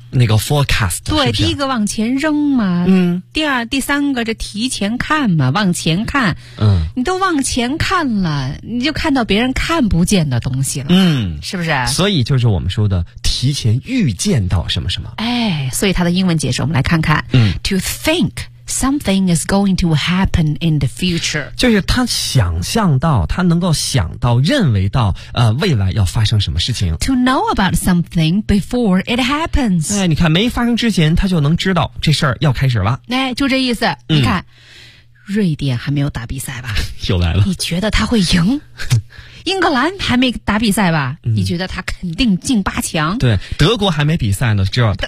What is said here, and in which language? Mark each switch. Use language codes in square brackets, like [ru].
[zh] 那个 forecast，对，是不是第一个往前扔嘛，第二、第三个这提前看嘛，往前看，你都往前看了，你就看到别人看不见的东西了，是不是？所以就是我们说的提前预见到什么什么，哎，所以它的英文解释我们来看看， [en] to think something is going to happen in the future， [zh] 就是他想象到，他能够想到，认为到，未来要发生什么事情。 [en] To know about something before it happens， [zh] 哎，你看没发生之前，他就能知道这事儿要开始了。哎，就这意思。你看，瑞典还没有打比赛吧？又来了。你觉得他会赢？英格兰还没打比赛吧？你觉得他肯定进八强？对，德国还没比赛呢，知道？